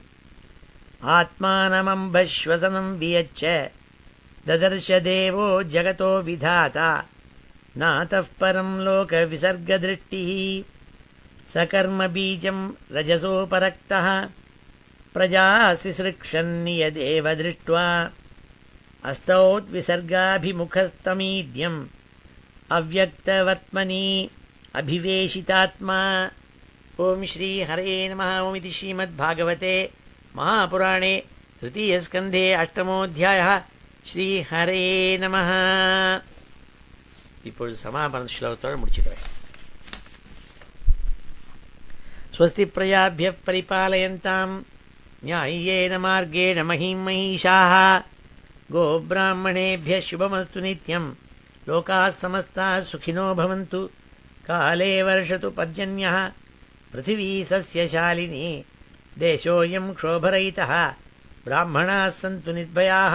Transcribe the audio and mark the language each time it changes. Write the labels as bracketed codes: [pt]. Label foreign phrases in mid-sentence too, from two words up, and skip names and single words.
[sa] आत्मानमम्बश्वसनं वियच्च ददर्श देवो जगतो विधाता नातः परं लोकविसर्गदृष्टिः सकर्मबीजं रजसोपरक्तः प्रजासिसृक्षन्नियदेव दृष्ट्वा अस्तौद्विसर्गाभिमुखस्तमीड्यम् अव्यक्तवर्त्मनि अभिवेशितात्मा ओं श्री हरे नमः। ओमिति श्रीमद्भागवते महापुराणे तृतीयस्कन्धे अष्टमोऽध्यायः श्रीहरे நமः. [ta] இப்பொழுது சமாபன ஸ்லோகத்தோடு முடிச்சுக்கிறேன். [sa] स्वस्ति प्रजाभ्यः परिपालयन्ताम् न्याय्येन मार्गेण महीं महिषाः गोब्राह्मणेभ्यः शुभमस्तु नित्यम् लोकाः समस्ताः सुखिनो भवन्तु. काले वर्षतु पर्जन्यः पृथिवी सस्यशालिनी देशोऽयं क्षोभरहितः ब्राह्मणाः सन्तु निर्भयाः.